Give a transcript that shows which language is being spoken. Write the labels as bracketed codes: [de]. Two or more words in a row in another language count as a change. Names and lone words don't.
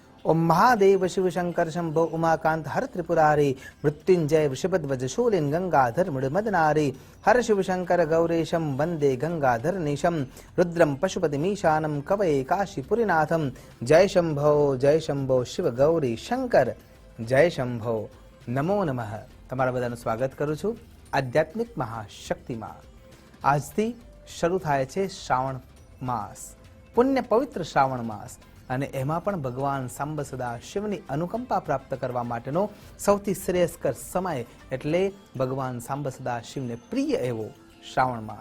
[sa] ओम महादेव शिव शंकर शंभो उमाकांत हर त्रिपुरारी मृत्युंजय वृषभध्वज शूलिन गंगाधर मृडमदनारी हर शिव शंकर गौरेशम वंदे गंगाधर निशम रुद्रम पशुपतिमीशानम कवये काशीपुरीनाथम। जय शंभो शिव गौरी शंकर जय शंभो नमो नमः। [gu] તમારા બધાનું સ્વાગત કરું છું આધ્યાત્મિક મહાશક્તિમાં। આજથી શરૂ થાય છે શ્રાવણ માસ, પુણ્ય પવિત્ર શ્રાવણ માસ, અને એમાં પણ ભગવાન સાંબ સદા શિવની અનુકંપા પ્રાપ્ત કરવા માટેનો સૌથી શ્રેયસ્કર સમય એટલે ભગવાન સાંબ સદા શિવને પ્રિય એવો શ્રાવણ માસ।